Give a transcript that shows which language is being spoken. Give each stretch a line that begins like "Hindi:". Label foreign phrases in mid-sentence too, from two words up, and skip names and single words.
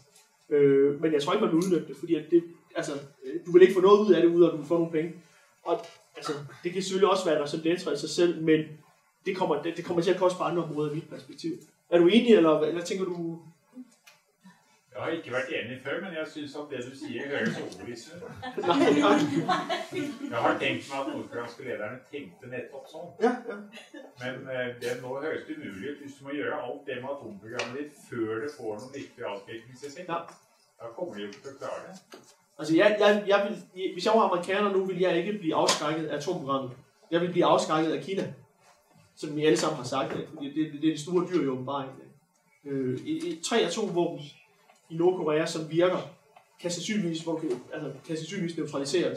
Danish: Men jeg tror ikke, man vil udnytte det, fordi at du vil ikke få noget ud af det, uden at du vil få nogle penge. Og det kan selvfølgelig også være der som deltager i sig selv, men det kommer til at koste på andre områder i mit perspektiv. Er du enig, eller hvad tænker du?
Norwegian: Jeg har ikke vært enig før, men jeg synes at det du sier høres overbevisende. Jeg har tenkt meg at nordkoreanske lederne tenkte nettopp sånn. Ja. Men det nå høres det umulig ut hvis du må gjøre alt det med atomprogrammet ditt før det får noen viktig avskrekningseffekt. Ja. Da kommer de jo ikke til å klare det.
Danish: Altså, hvis jeg var amerikaner nu, ville jeg ikke blive afskrækket af atomprogrammet. Jeg vil blive afskrækket af Kina, som vi alle sammen har sagt. Fordi det er de store dyr i åbenbaring. 3 atomvåben i Nordkorea, som virker, kan sandsynligvis neutraliseres.